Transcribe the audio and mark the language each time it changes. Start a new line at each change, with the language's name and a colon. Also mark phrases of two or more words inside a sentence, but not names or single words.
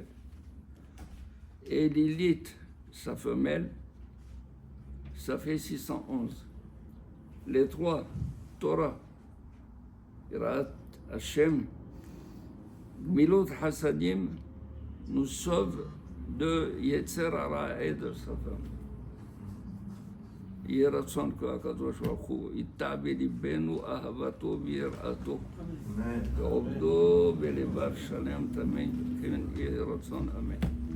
French: Et Lilith, sa femelle, ça fait 611. Les trois,
Hebrew: תורה, יראת השם, גמילות חסדים,
French: nous sauve de
Hebrew: יצר הרע
French: et de sa femme.
Hebrew: יהי רצון כהקדוש ברוך הוא יטע בליבנו אהבתו ויראתו ועובדו בלבב שלם תמיד כן יהי רצון אמן